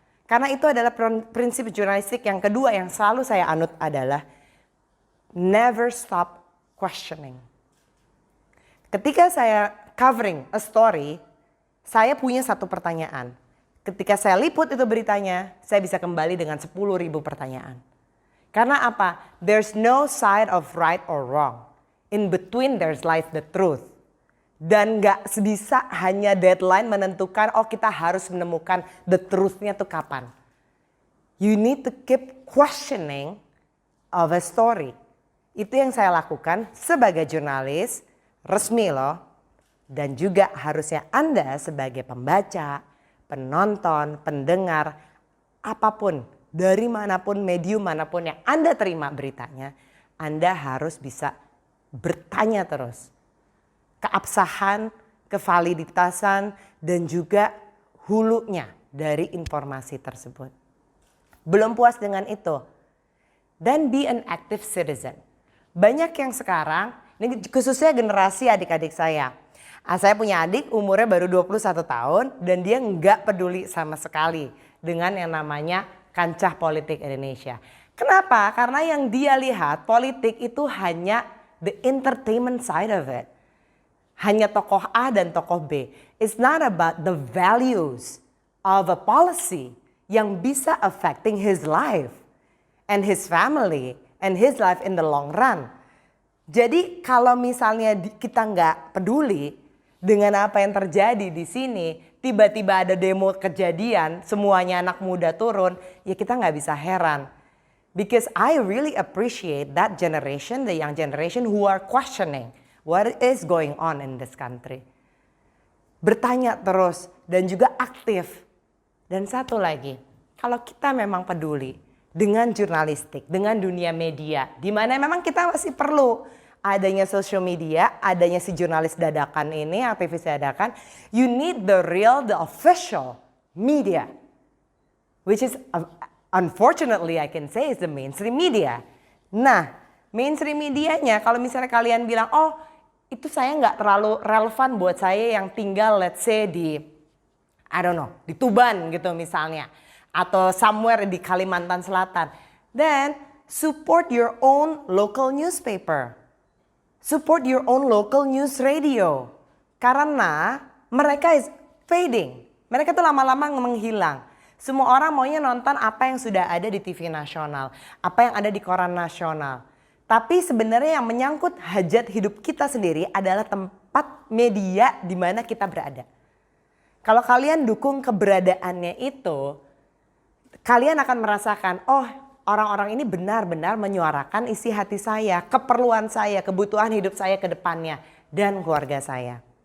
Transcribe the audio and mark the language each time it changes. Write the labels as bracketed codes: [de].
[id] Karena itu adalah prinsip jurnalistik yang kedua yang selalu saya anut adalah [en] never stop questioning. [id] Ketika saya [en] covering a story, [id] saya punya satu pertanyaan. Ketika saya liput itu beritanya, saya bisa kembali dengan 10.000 pertanyaan. Karena apa? [en] There's no side of right or wrong. In between there's lies the truth. [id] Dan gak bisa hanya deadline menentukan oh kita harus menemukan the truth-nya tuh kapan. [en] You need to keep questioning of a story. [id] Itu yang saya lakukan sebagai jurnalis resmi loh. Dan juga harusnya Anda sebagai pembaca, penonton, pendengar, apapun, dari manapun, medium manapun yang Anda terima beritanya, Anda harus bisa bertanya terus. Keabsahan, kevaliditasan, dan juga hulunya dari informasi tersebut. Belum puas dengan itu, [en] then be an active citizen. [id] Banyak yang sekarang, ini khususnya generasi adik-adik saya. Saya punya adik umurnya baru 21 tahun dan dia nggak peduli sama sekali dengan yang namanya kancah politik Indonesia. Kenapa? Karena yang dia lihat politik itu hanya [en] the entertainment side of it. [id] Hanya tokoh A dan tokoh B. [en] It's not about the values of a policy [id] yang bisa [en] affecting his life and his family and his life in the long run. [id] Jadi kalau misalnya kita nggak peduli dengan apa yang terjadi di sini, tiba-tiba ada demo kejadian, semuanya anak muda turun, ya kita nggak bisa heran. [en] Because I really appreciate that generation, the young generation who are questioning what is going on in this country. [id] Bertanya terus dan juga aktif. Dan satu lagi, kalau kita memang peduli dengan jurnalistik, dengan dunia media, di mana memang kita masih perlu adanya social media, adanya si jurnalis dadakan ini, aktivis dadakan, [en] you need the real, the official media, which is unfortunately I can say is the mainstream media. [id] Nah, mainstream medianya kalau misalnya kalian bilang, oh itu saya nggak terlalu relevan buat saya yang tinggal [en] let's say [id] di, [en] I don't know, [id] di Tuban gitu misalnya, atau somewhere di Kalimantan Selatan, [en] then support your own local newspaper. Support your own local news radio. [id] Karena mereka [en] is fading. [id] Mereka tuh lama-lama menghilang. Semua orang maunya nonton apa yang sudah ada di TV nasional. Apa yang ada di koran nasional. Tapi sebenarnya yang menyangkut hajat hidup kita sendiri adalah tempat media di mana kita berada. Kalau kalian dukung keberadaannya itu, kalian akan merasakan, oh orang-orang ini benar-benar menyuarakan isi hati saya, keperluan saya, kebutuhan hidup saya ke depannya, dan keluarga saya.